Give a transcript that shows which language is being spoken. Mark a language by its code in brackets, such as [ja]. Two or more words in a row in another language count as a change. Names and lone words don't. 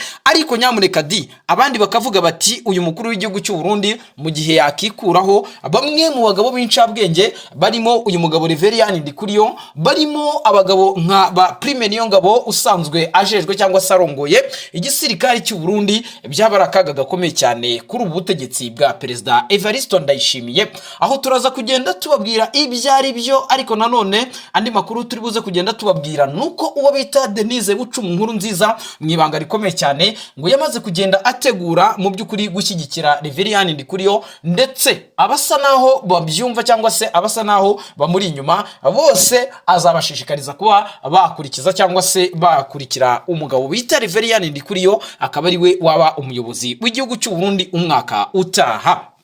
[rw] Ariko nyamuneka abandi bakavuga bati uyu mukuru w'igihugu cy'u Burundi mu gihe yakikuraho bamwe mu bagabo b'incabwenge, barimo uyu mugabo Reverien Ndikuriyo, barimo abagabo nka ba Prime Niyongabo usanzwe ajejwe cyangwa se arongoye igisirikare cy'u Burundi, byaba akaga gakomeye cyane kuri ubu butegetsi bwa Perezida Evariste Ndayishimiye, aho turaza kugenda tubabwira ibyari byo. Ariko nanone andi makuru turi buze kugenda tubabwira nuko uwo bita Denise Bucumu nkuru nziza mu ibanga rikomeye cyane ngo yamaze kugenda ategura mu by'ukuri gushyigikira Reverien Ndikuriyo, ndetse abasa naho babyumva cyangwa se abasa naho bamuri inyuma bose azabashishikariza kuba bakurikiza cyangwa se bakurikira umugabo bita Reverien Ndikuriyo, akaba ari we waba umuyobozi w'igihugu cy'u Burundi umwaka utaha.